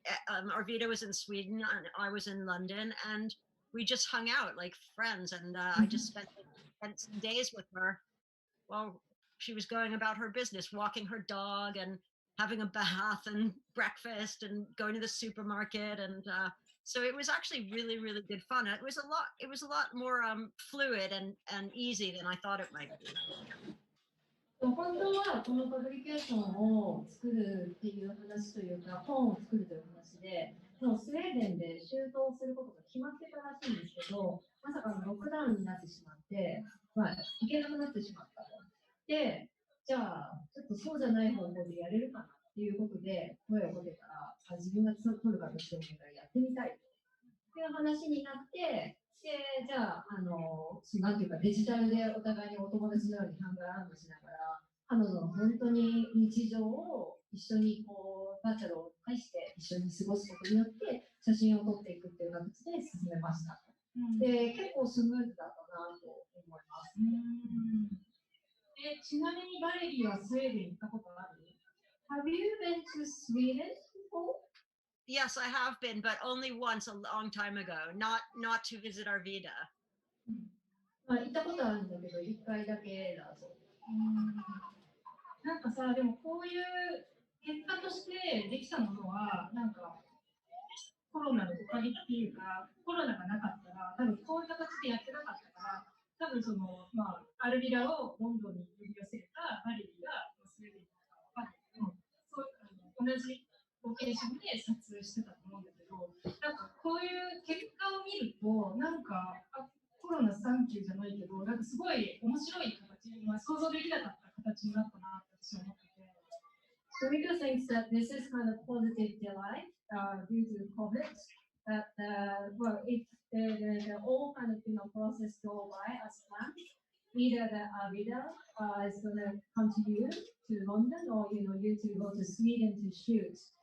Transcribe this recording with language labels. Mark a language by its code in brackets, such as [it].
[en] Arvida was in Sweden and I was in London, and we just hung out like friends, and I just spent some days with her while she was going about her business, walking her dog and having a bath and breakfast and going to the supermarket, and so it was actually really, really good fun. It was a lot more fluid and easy than I thought it might be. [ja] 本当はこのパブリケーションを作るっていう話というか、本を作るという話で、もうスウェーデンで就労することが決まってたらしいんですけど、まさかのロックダウンになってしまって、まあ、行けなくなってしまったと。で、じゃあ、ちょっとそうじゃない方法でやれるかなっていうことで声をかけたら、自分が取る形をやってみたいっていう話になって、で、じゃあ、なんていうか、デジタルでお互いにお友達のようにハンガーランドしながら、彼女の本当に日常を一緒にこうバーチャルを介して一緒に過ごすことによって写真を撮っていくっていう形で進めました。で、結構スムーズだったなと思います。ちなみにバレリーはスウェーデンに行ったことある？ [en] Have you been to Sweden before? Yes, I have been, but only once a long time ago, not to visit Arvida. [ja] まあ、行ったことあるんだけど、1回だけだそう。なんかさ、でもこういう結果としてできたものは、なんかコロナのおかげっていうか、コロナがなかったら、多分こういう形でやってなかったから、多分その、まあ、アルビラをロンドンに呼び寄せたバレリーがスウェーデンに行ったかわかんないけど、そう同じロケーションで撮影してたと思うんだけど、なんかこういう結果を見ると、なんか、コロナサンキューじゃないけど、なんかすごい面白い形、まあ、想像できなかった形になったなって私は思ってて。 [en] Yumiko thinks that this is kind of positive delight due to COVID. That well, if the all kind of process go by as planned, either the Avida is going to come to you to London, or you to go to Sweden to shoot.